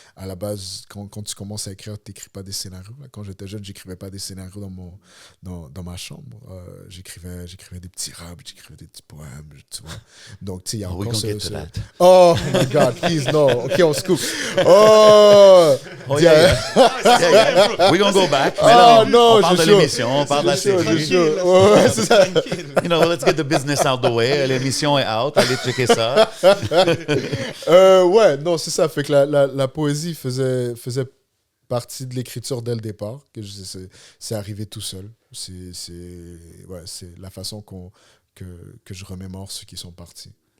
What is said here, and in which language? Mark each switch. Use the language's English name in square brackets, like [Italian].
[French] À la base, quand tu commences à écrire, tu n'écris pas des scénarios. Quand j'étais jeune, j'écrivais pas des scénarios dans ma chambre. J'écrivais des petits raps, j'écrivais des petits poèmes, tu vois. Donc, tu sais, il y a encore [English] Oh my God, please, no. [French] OK, on se coupe. Oh! [English] Yeah. We're gonna go back. [French] Oh, non, on parle de je suis l'émission, on parle de la série. Ouais, c'est ça. [English] You know, let's get the business out the way. [French] L'émission est out, allez checker ça. Ouais, non, c'est ça. Fait que la poésie faisait partie de l'écriture dès le départ. C'est arrivé tout seul. C'est la façon que je remémore ceux qui sont partis.